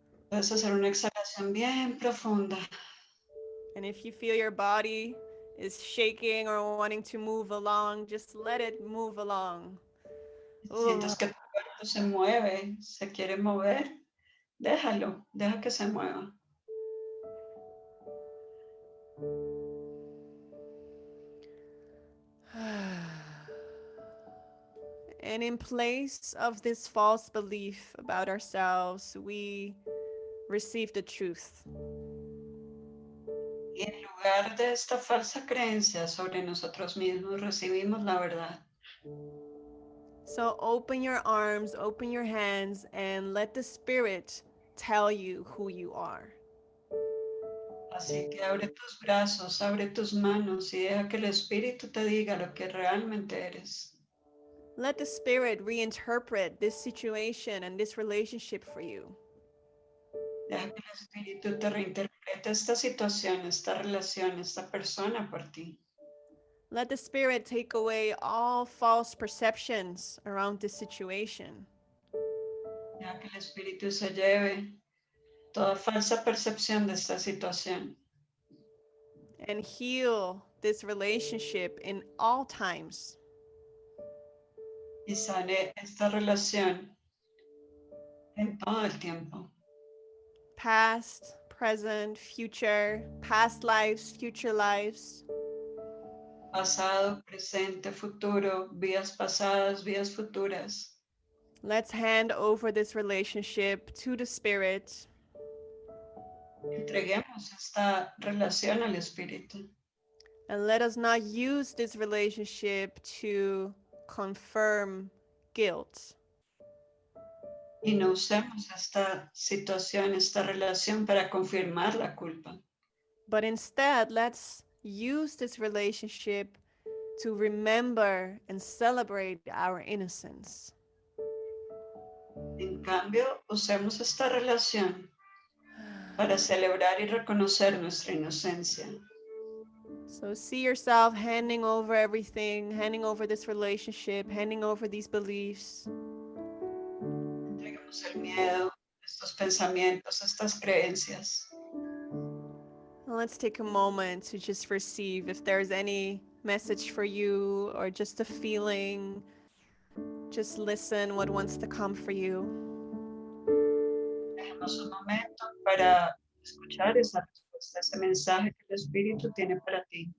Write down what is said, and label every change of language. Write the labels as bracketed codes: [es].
[es] Puedes hacer una exhalación bien profunda. [en] And if you feel your body is shaking or wanting to move along, just let it move along. [es] Sientes que tu cuerpo se mueve, se quiere mover, déjalo, deja que se mueva. [en] And in place of this false belief about ourselves, we receive the truth. [es] Y en lugar de esta falsa creencia sobre nosotros mismos, recibimos la verdad. [en] So open your arms, open your hands, and let the Spirit tell you who you are. [es] Así que abre tus brazos, abre tus manos y deja que el Espíritu te diga lo que realmente eres. [en] Let the Spirit reinterpret this situation and this relationship for you. [es] Deja que el Espíritu te reinterprete esta situación, esta relación, esta persona por ti. [en] Let the Spirit take away all false perceptions around this situation. [es] Deja que el Espíritu se lleve toda falsa percepción de esta situación [en] And heal this relationship in all times. [es] y sane esta relación en todo el tiempo. [en] Past, present, future, past lives, future lives. [es] Pasado, presente, futuro, vidas pasadas, vidas futuras. [en] Let's hand over this relationship to the Spirit. [es] Entreguemos esta relación al Espíritu [en] And let us not use this relationship to confirm guilt. [es] y no usemos esta situación, esta relación para confirmar la culpa. [en] But instead, let's use this relationship to remember and celebrate our innocence. [es] En cambio, usemos esta relación para celebrar y reconocer nuestra inocencia. [en] So see yourself handing over everything, handing over this relationship, handing over these beliefs. [es] Entreguemos el miedo, estos pensamientos, estas creencias. [en] And let's take a moment to just receive if there's any message for you or just a feeling. Just listen what wants to come for you. [es] Dejemos un momento para escuchar esa respuesta, ese mensaje que el Espíritu tiene para ti.